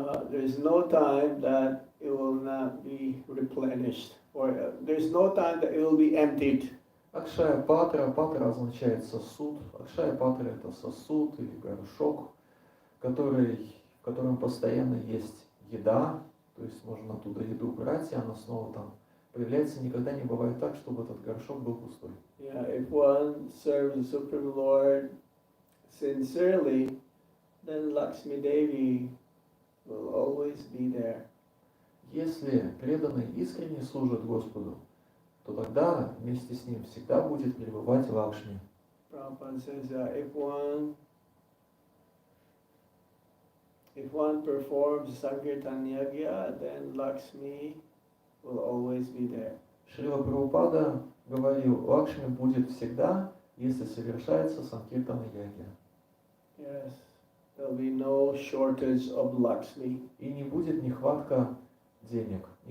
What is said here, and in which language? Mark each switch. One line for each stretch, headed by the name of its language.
English: There's no time that it will not be replenished, or there's no time that it will be emptied.
Russian: Акшая Патра, Патра означает сосуд. Акшая Патра – это сосуд или горшок, в котором постоянно есть еда, то есть можно оттуда еду брать, и она снова там появляется. Никогда не бывает так, чтобы этот горшок был пустой.
English: Yeah, if one serves the Supreme Lord sincerely, then Lakshmi Devi will always be there.
Russian: Если преданный искренне служит Господу, то тогда вместе с ним всегда будет пребывать Лакшми.
English: Prabhupada says that if one performs Sankirtan Yagya, then Lakshmi will always be there.
Russian: Шрила Прабхупада говорил, Лакшми будет всегда, если совершается Санкиртана Ягья.
English: Yes, there will be no shortage of Lakshmi.
Russian: И не будет нехватки денег.